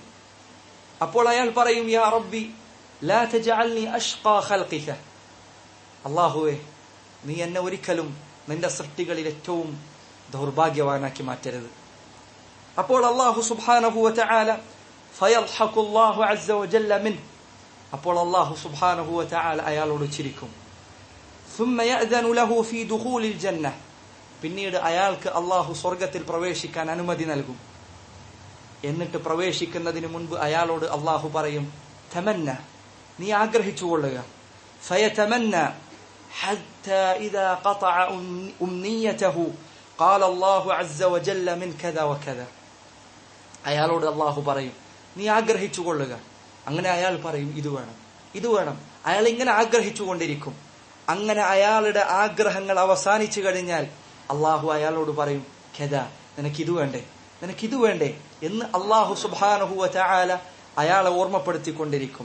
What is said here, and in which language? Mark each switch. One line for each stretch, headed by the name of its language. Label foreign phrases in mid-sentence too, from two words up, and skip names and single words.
Malayalam: അപ്പോൾ അയാൾ പറയും,
Arabic: يا رب لا تجعلني أشقى خلقك,
Malayalam: അല്ലാഹുവേ നീ എന്നെ ഒരിക്കലും നിന്റെ സൃഷ്ടികളിൽ ഏറ്റവും ദൗർഭാഗ്യവാനാക്കി മാറ്റരുത്. അപ്പോൾ
Arabic: الله سبحانه وتعالى فيلحق الله عز وجل منه,
Malayalam: അപ്പോൾ
Arabic: الله سبحانه وتعالى
Malayalam: അയാളോട് ചിരിക്കും.
Arabic: ثم يأذن له في دخول الجنة,
Malayalam: പിന്നീട് അയാൾക്ക് അല്ലാഹു സ്വർഗ്ഗത്തിൽ പ്രവേശിക്കാൻ അനുമതി നൽകും. എന്നിട്ട് പ്രവേശിക്കുന്നതിന് മുൻപ് അയാളോട് അല്ലാഹു പറയും, തമന്ന, നീ ആഗ്രഹിച്ചുകൊള്ളുക.
Arabic: ഫയതമന്ന حتى إذا قطع أمنيته قال الله عز وجل من كذا وكذا,
Malayalam: അയാളോട് അല്ലാഹു പറയും, നീ ആഗ്രഹിച്ചുകൊള്ളുക. അങ്ങനെ അയാൾ പറയും, ഇത് വേണം, ഇത് വേണം. അയാൾ ഇങ്ങനെ ആഗ്രഹിച്ചുകൊണ്ടിരിക്കും. അങ്ങനെ അയാളുടെ ആഗ്രഹങ്ങൾ അവസാനിച്ചു കഴിഞ്ഞാൽ അല്ലാഹു അയാളോട് പറയും, ഖദാ, നിനക്കിത് വേണ്ടേ, നിനക്കിത് വേണ്ടേ എന്ന്
Arabic: الله سبحانه وتعالى
Malayalam: അയാളെ ഓർമ്മപ്പെടുത്തിക്കൊണ്ടിരിക്കും.